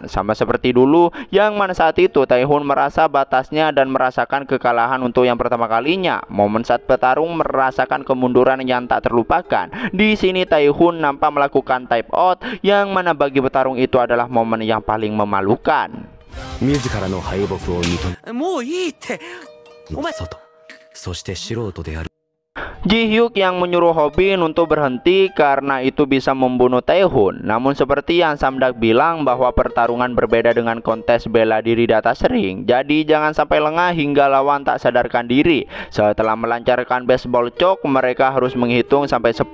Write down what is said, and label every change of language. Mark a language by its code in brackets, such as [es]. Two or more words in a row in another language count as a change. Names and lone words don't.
[id] Sama seperti dulu, yang mana saat itu Tae-hun merasa batasnya dan merasakan kekalahan untuk yang pertama kalinya. Momen saat bertarung merasakan kemunduran yang tak terlupakan. Di sini Tae-hun nampak melakukan [en] type out, [id] yang mana bagi petarung itu adalah momen yang paling memalukan. [ja] 自らの敗北を認めもういいってお前外そして素人である [id] Ji-hyuk yang menyuruh Hobin untuk berhenti karena itu bisa membunuh Tae-hun. Namun seperti yang Samdak bilang bahwa pertarungan berbeda dengan kontes bela diri di atas ring. Jadi jangan sampai lengah hingga lawan tak sadarkan diri. Setelah melancarkan [en] baseball choke, [id] mereka harus menghitung sampai 10.